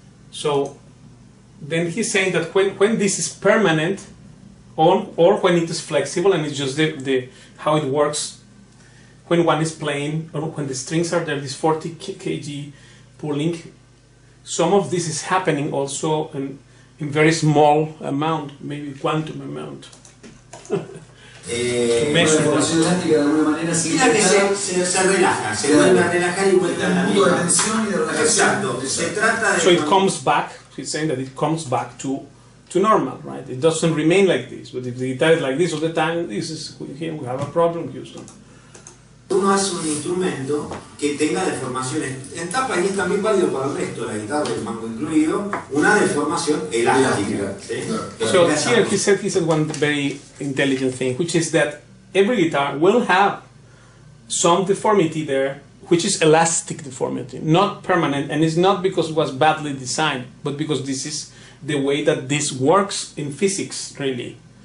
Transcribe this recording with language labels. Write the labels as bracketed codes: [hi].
[en] So then he's saying that when this is permanent or when it is flexible, and it's just the how it works when one is playing, or when the strings are there, this 40 kg pulling, some of this is happening also in very small amount, maybe quantum amount. [es] La deformación elástica de alguna manera significa que se relaja, se vuelve a relajar y vuelve a la misma. De tensión y de relajación. Exacto. Se trata de. [en] So it comes back. He's saying that it comes back to normal, right? It doesn't remain like this. But if the guitar is like this all the time, this is here we have a problem, Houston. [es] Uno hace un instrumento que tenga deformaciones en tapa, y es también válido para el resto de la guitarra, el mango incluido, una deformación elástica. ¿Sí? [en] So here he said one very intelligent thing, which is that every guitar will have some deformity there, which is elastic deformity, not permanent, and it's not because it was badly designed, but because this is the way that this works in physics, really.